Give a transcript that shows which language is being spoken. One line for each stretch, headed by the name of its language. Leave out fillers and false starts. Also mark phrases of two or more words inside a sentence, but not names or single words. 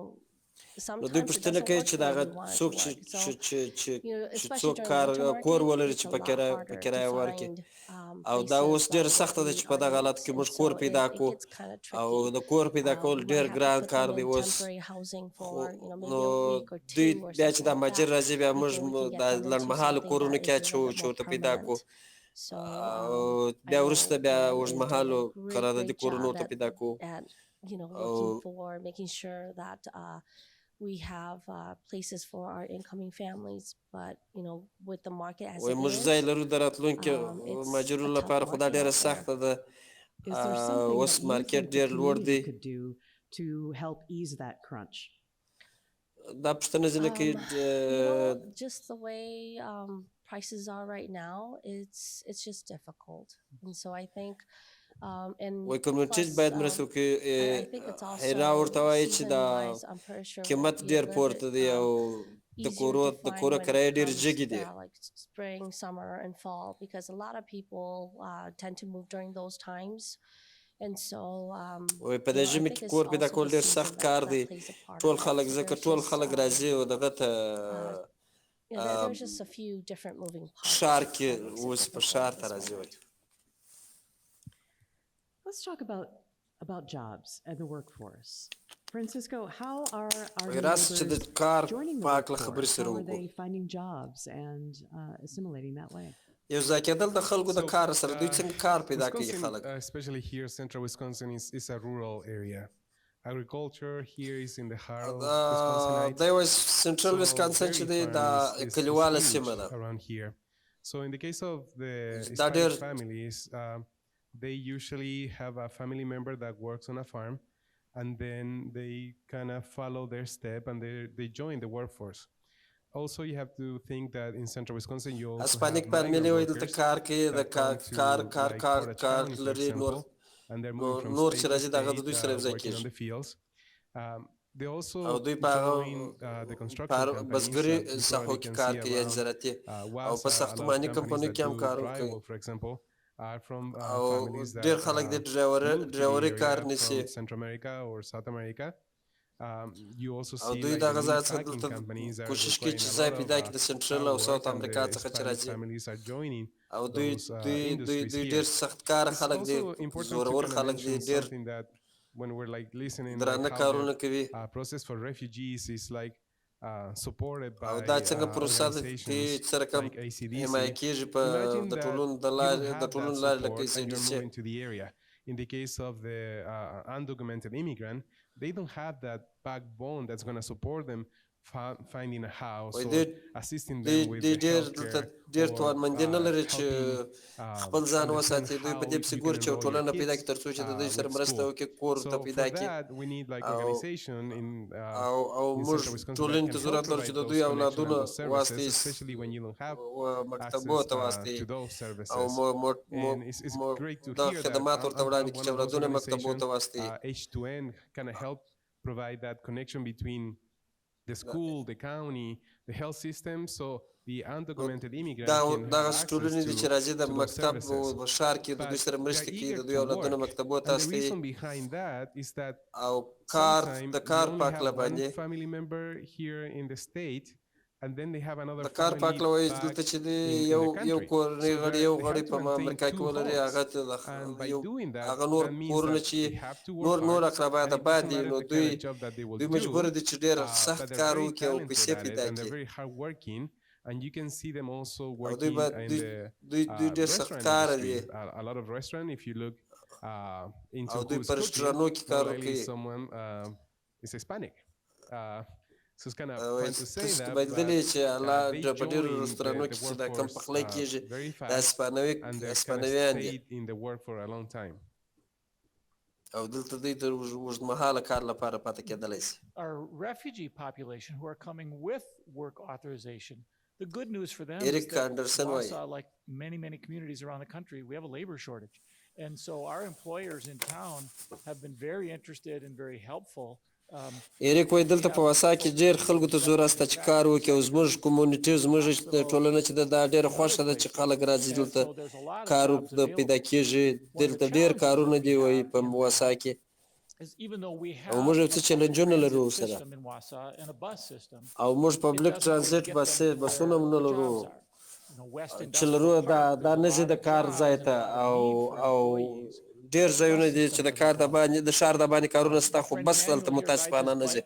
Pashto: نو دوی پوښتنه کوي چې دا څوک چې څوک کور ولري چې په کرایه ورکړي او دا اوس ډېره سخته ده چې په دغه حالاتو کې موږ کور پیدا کړو او د کور پیدا کول ډېر ګران کار دی اوس نو دوی بیا چې دا مهاجر راځي بیا موږ د لنډمهالو کورونو کې اچوو چې ورته پیدا کړو بیا وروسته بیا اوږدمهالو قراردادي کورونو ورته پیدا کړو
English: looking for making sure that we have places for our incoming families, but you know, with the market as it is,
Pashto: موږ ځای لرو د راتلونکو مهاجرینو لپاره خو دا ډېره سخته ده اوس مارکیټ ډېر لوړ دی
English: to help ease that crunch.
Pashto: دا پوښتنه ځینې کوي
English: just the way prices are right now, it's just difficult, and so I think
Pashto: وایي کمیونټیز باید مرسته وکړي هیرا ورته وایي چې دا قیمت ډېر پورته دی او د کوره کرایه ډېر جګې دي
English: spring, summer and fall, because a lot of people tend to move during those times. And so
Pashto: وایي په دې ژمي کې کور پیدا کول ډېر سخت کار دی ټول خلک ځکه ټول خلک راځي او دغه ته
English: there's just a few different moving parts.
Pashto: ښار کې اوس په ښار ته راځي وایي
English: Let's talk about jobs and the workforce. Francisco, how are our neighbors joining the workforce? How are they finding jobs and assimilating that way?
Pashto: یو ځای کېدل د خلکو د کار سره دوی څنګه کار پیدا کوي خلک
English: especially here central Wisconsin is a rural area. Agriculture here is in the heart of Wisconsin. There was central Wisconsin
Pashto: چې دی دا کلیواله سیمه ده
English: around here. So in the case of the Hispanic families, they usually have a family member that works on a farm, and then they kind of follow their step and they join the workforce. Also, you have to think that in central Wisconsin, you also Hispanic family
Pashto: دلته کار کوي د کار لري نور چې راځي دغه د دوی سره یو ځای کېږي
English: They also join the construction companies.
Pashto: بزګري ساحو کې کار کوي زراعتي او په ساختماني کمپنیو کې هم کار کوي
English: for example are from families that
Pashto: ډېر خلک د ډرایوري کار نیسي
English: Central America or South America. You also see
Pashto: دوی دغه ځای څخه کوشش کوي چې ځای پیدا کړي د سنټرل او ساوث امریکا څخه چې راځي او دوی ډېر سخت کار خلک دي زورور خلک دي ډېر
English: when we're like listening
Pashto: درانه کارونه کوي
English: process for refugees is like supported by
Pashto: او دا څنګه پروسه ده چې سره کوم حمایه کېږي په د ټولنو لارې لکه
English: ACDC. In the case of the undocumented immigrant, they don't have that backbone that's going to support them finding a house or assisting them with the healthcare.
Pashto: ډېر توانمندي نه لري چې خپل ځان وساتي دوی په دې پسې ګوري چې ټولنه پیدا کړي تر څو چې د دوی سره مرسته وکړي کور ته پیدا کړي او موږ ټولنې ته ضرورت لرو چې د دوی اولادونه واستوي مکتبو ته واستوي او دا خدمات ورته وړاندې کړي چې اولادونه مکتبو ته واستوي
English: H2N kind of help provide that connection between the school, the county, the health system, so the undocumented immigrants can have access to those services. And the reason behind that is that sometimes you only have one family member here in the state and then they have another
Pashto: د کار
English: family
Pashto: پاک لوي
English: back
Pashto: دلته چې
English: in
Pashto: دی
English: the
Pashto: یو
English: country.
Pashto: کورنۍ
English: So
Pashto: غړی یو
English: they
Pashto: غړی
English: have to
Pashto: په
English: maintain
Pashto: امریکا کې
English: 2
Pashto: ولري
English: homes.
Pashto: هغه ته
English: And by
Pashto: یو
English: doing that,
Pashto: هغه نور
English: that means
Pashto: کورونه
English: that
Pashto: چې
English: they have to work
Pashto: نور
English: hard,
Pashto: اقربا
English: and
Pashto: د
English: it doesn't
Pashto: باندې
English: matter
Pashto: نو
English: the
Pashto: دوی
English: kind of job that they will
Pashto: دوی
English: do,
Pashto: مجبور دي چې ډېر
English: but
Pashto: سخت
English: they're
Pashto: کار
English: very
Pashto: وکړي او
English: talented
Pashto: پیسې
English: at it,
Pashto: پیدا
English: and they're
Pashto: کړي
English: very hardworking, and you can see them also
Pashto: او دوی
English: working
Pashto: باید
English: in
Pashto: دوی
English: the
Pashto: ډېر سخت
English: restaurant
Pashto: کار
English: industry.
Pashto: دي
English: A lot of restaurant, if you look into
Pashto: او دوی
English: who's
Pashto: په
English: cooking,
Pashto: رسټورانټونو کې
English: more
Pashto: کار
English: likely
Pashto: کوي
English: someone is Hispanic. So it's kind of
Pashto: او
English: fun to say
Pashto: تاسو
English: that,
Pashto: باید لیدلی چې
English: but they
Pashto: په ډېرو
English: joined
Pashto: رسټورانونو
English: the
Pashto: کې چې دا کم
English: workforce
Pashto: پخلی کېږي
English: very
Pashto: دا
English: fast, and they kind of
Pashto: اسپانویان دي
English: stayed in the work for a long time.
Pashto: او دلته دوی د اوږدمهاله کار لپاره پاتې کېدلی شي.
English: Our refugee population who are coming with work authorization, the good news for them Eric is that Anderson Wausau, like many communities around the country, we have a labor shortage. And so our employers in town have been very interested and very helpful.
Pashto: ایریک وایي دلته په واسا کې ډېر خلکو ته زور استه چې کار وکړي او زموږ کمیونټي زموږ ټولنه چې دا ډېره خوښه ده چې خلک راځي دلته کار پیدا کېږي. دلته ډېر کارونه دي وایي په واسا کې او موږ یو څه چیلنجونه لرو سره او موږ پبلیک ترانزیت بسونه هم نه لرو چې لرو دا نه ځي د کار ځای ته او ډېر ځایونه دي چې د کار د باندې د ښار د باندې کارونه شته خو بس هلته متاسفانه نه ځي.